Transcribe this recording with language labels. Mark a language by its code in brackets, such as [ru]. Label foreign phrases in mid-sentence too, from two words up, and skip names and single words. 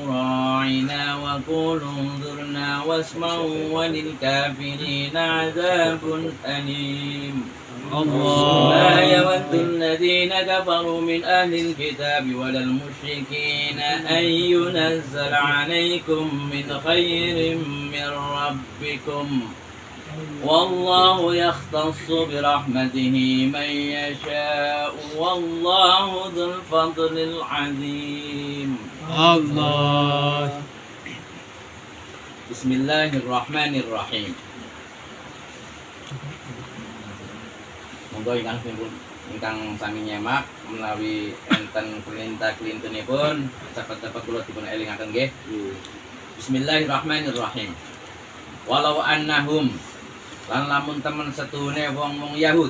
[ar] راعنا وقولوا انظرنا واسمعوا وللكافرين عذاب أليم ما يود الذين كفروا من أهل الكتاب ولا المشركين أن ينزل عليكم من خير من ربكم والله يختص برحمته من يشاء والله ذو الفضل العظيم Allah. بسم الله الرحمن الرحيم. [jv] Monggo ingkang sami nyemak menawi enten perintah-perintahipun cepet-cepet kula dipun elingaken nggih. [ar] بسم الله الرحمن الرحيم ولو أنهم [jv] lan lamun temen setune wong-wong Yahud.